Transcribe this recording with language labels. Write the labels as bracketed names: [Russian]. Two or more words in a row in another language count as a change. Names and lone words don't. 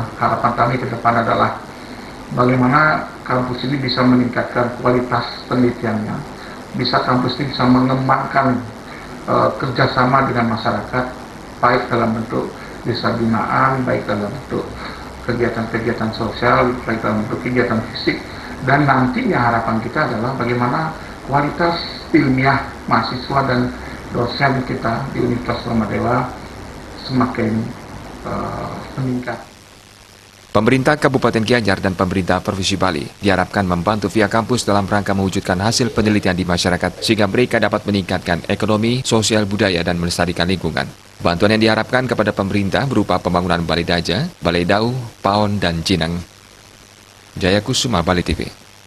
[Indonesian] Harapan kami ke depan adalah bagaimana kampus ini bisa meningkatkan kualitas penelitiannya, bisa kampus ini bisa mengembangkan kerjasama dengan masyarakat, baik dalam bentuk desa binaan, baik dalam bentuk kegiatan-kegiatan sosial, baik dalam bentuk kegiatan fisik, dan nantinya harapan kita adalah bagaimana kualitas ilmiah mahasiswa dan dosen kita di Universitas Warmadewa semakin meningkat. Pemerintah Kabupaten Gianyar dan pemerintah Provinsi Bali diharapkan membantu via kampus dalam rangka mewujudkan hasil penelitian di masyarakat sehingga mereka dapat meningkatkan ekonomi, sosial budaya dan melestarikan lingkungan. Bantuan yang diharapkan kepada pemerintah berupa pembangunan Balai Daja, Balai Dau, Paon, dan Jinang. Jaya Kusuma, Bali TV.